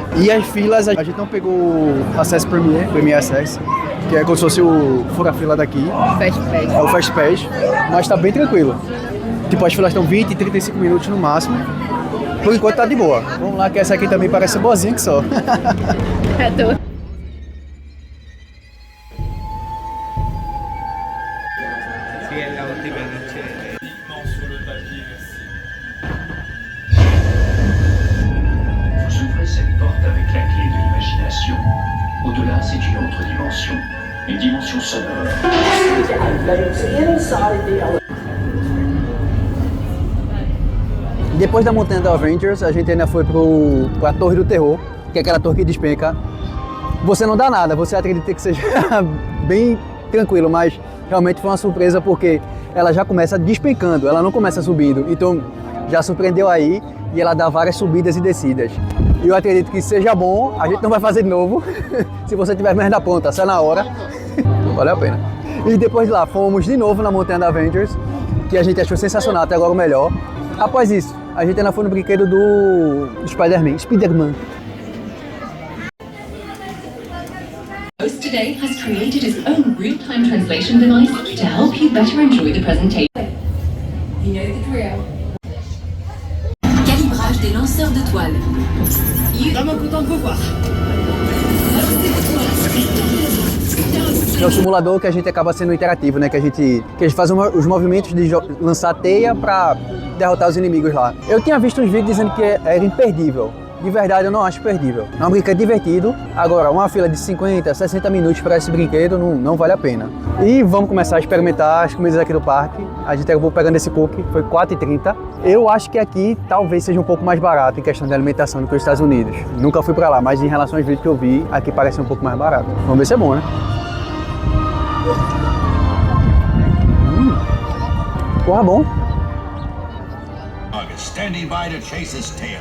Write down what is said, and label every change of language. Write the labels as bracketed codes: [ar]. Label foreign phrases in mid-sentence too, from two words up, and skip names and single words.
[pt] E as filas, a gente não pegou o Access Premier Access, que é como se fosse o fura-fila daqui. Fast Pass. É o Fast Pass, mas tá bem tranquilo. Tipo, as filas estão 20, 35 minutos no máximo. Por enquanto tá de boa. Vamos lá, que essa aqui também parece boazinha que só. É tu. [fr] Vous ouvrez cette porte avec la clé de l'imagination. Au-delà, c'est une autre dimension. Une dimension sonore. [pt] Depois da montanha da Avengers, a gente ainda foi pra Torre do Terror, que é aquela torre que despenca. Você não dá nada, você acredita que seja bem tranquilo, mas realmente foi uma surpresa porque ela já começa despencando, ela não começa subindo. Então já surpreendeu aí e ela dá várias subidas e descidas. E eu acredito que seja bom, a gente não vai fazer de novo. Se você tiver mais da ponta, sai na hora. Valeu a pena. E depois de lá, fomos de novo na montanha da Avengers, que a gente achou sensacional, até agora o melhor. Após isso, a gente ainda foi no brinquedo do Spider-Man. [en] Host today has created his own real-time translation device to help you better enjoy the presentation. You know the drill. [fr] Calibrage des lanceurs de toile. Vraiment content de vous voir. [pt] É o simulador que a gente acaba sendo interativo, né? Que a gente faz os movimentos de lançar teia para derrotar os inimigos lá. Eu tinha visto uns vídeos dizendo que era imperdível. De verdade, eu não acho perdível. É um brinquedo divertido. Agora, uma fila de 50, 60 minutos para esse brinquedo não vale a pena. E vamos começar a experimentar as comidas aqui do parque. A gente acabou pegando esse cookie, foi R$4,30. Eu acho que aqui talvez seja um pouco mais barato em questão de alimentação do que os Estados Unidos. Nunca fui para lá, mas em relação aos vídeos que eu vi, aqui parece um pouco mais barato. Vamos ver se é bom, né? Porra, bom. [en] Dog is standing by to chase his tail.